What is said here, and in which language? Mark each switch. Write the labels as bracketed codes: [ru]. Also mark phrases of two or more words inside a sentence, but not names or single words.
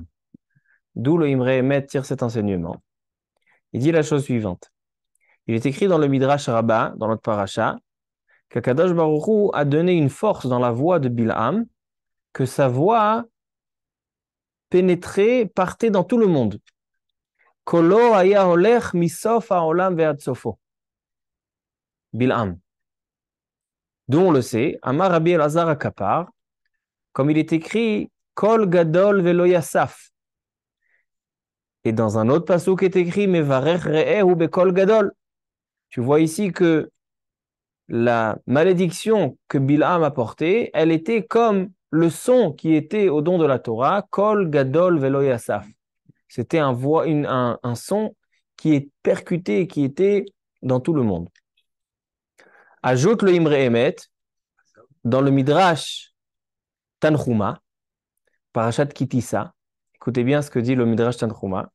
[fr] D'où le Imre Emet tire cet enseignement. Il dit la chose suivante. Il est écrit dans le Midrash Rabbah, dans notre paracha, qu' [he] הקדוש ברוך הוא [fr] a donné une force dans la voix de Bil'am, que sa voix pénétrait, partait dans tout le monde. [he] קולו היה הולך מסוף העולם ועד סופו. Bil'am. [fr] D'où on le sait, [he] אמר רבי אלעזר הקפר, [fr] comme il est écrit, [he] קול גדול ולא יסף. [fr] Et dans un autre passouk est écrit, [he] מברך רעהו בקול גדול. [fr] Tu vois ici que la malédiction que Bil'am a portée, elle était comme le son qui était au don de la Torah, [he] קול גדול ולא יסף. [fr] C'était un son qui est percuté, qui était dans tout le monde. Ajoute le Imre Emet, dans le Midrash Tanchuma, Parashat Kitissa, écoutez bien ce que dit le Midrash Tanchuma.